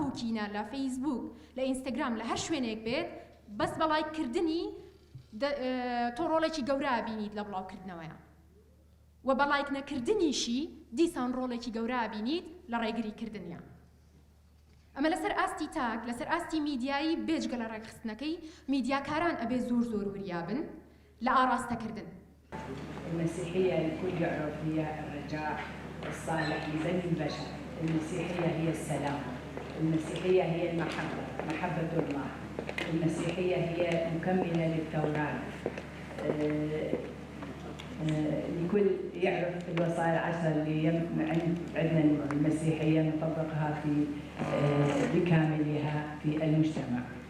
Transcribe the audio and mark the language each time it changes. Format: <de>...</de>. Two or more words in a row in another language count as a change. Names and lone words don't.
<ckb>و کینە لە فەیسبوک لە ئینستاگرام لە هەر شوێنێک بێت بەس بە لایککردنی تۆ ڕۆڵێکی گەورە بینیت لە بڵاوکردنەوەیە و بە لایک نەکردنیشی دیسان ڕۆڵێکی گەورە بینیت لە ڕێگریکردنیە ئەمە لەسەر ئاستی تاک لەسەر ئاستی میدیایی بێجگە لە ڕێکخستنەکەی میدیاکاران ئەبێ زۆر وریابن لە ئاراستەکردن.</ckb> <ar>المسيحية الكل يعرف هي الرجاء الصالح لبني البشر، المسيحية هي السلام، المسيحية هي المحبة، محبة الله، المسيحية هي مكملة للتوراة. الكل يعرف الوصايا العشر اللي عندنا المسيحية نطبقها بكاملها في المجتمع.</ar>